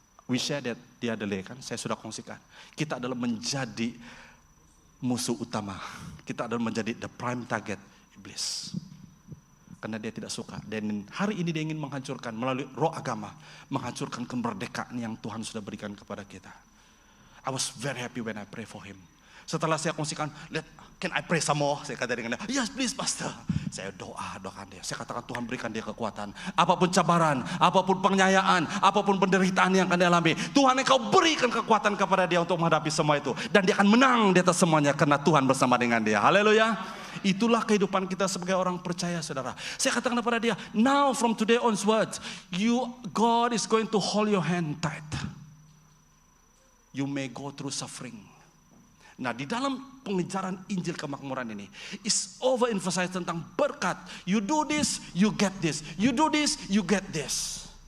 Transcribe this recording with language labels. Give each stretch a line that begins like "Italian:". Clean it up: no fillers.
English: We share that the other day
Malay: kan, saya sudah kongsikan. Kita adalah menjadi musuh utama. Kita adalah menjadi
English: the prime target
Malay: iblis. Karena dia tidak suka. Dan hari ini dia ingin menghancurkan melalui roh agama, menghancurkan kemerdekaan yang Tuhan sudah berikan kepada kita.
English: I was very happy when I pray for him.
Malay: Setelah saya kongsikan,
English: can I pray some more?
Malay: Saya kata dengan dia,
English: yes please pastor.
Malay: Saya doakan dia. Saya katakan Tuhan berikan dia kekuatan. Apapun cabaran, apapun penganiayaan, apapun penderitaan yang akan dia alami, Tuhan engkau berikan kekuatan kepada dia untuk menghadapi semua itu. Dan dia akan menang di atas semuanya karena Tuhan bersama dengan dia. Haleluya. Itulah kehidupan kita sebagai orang percaya, saudara. Saya katakan kepada dia,
English: now from today onwards, God is going to hold your hand tight. You may go through suffering.
Malay: Nah, di dalam pengejaran Injil kemakmuran ini
English: is overemphasize
Malay: tentang berkat.
English: You do this, you get this. You do this, you get this.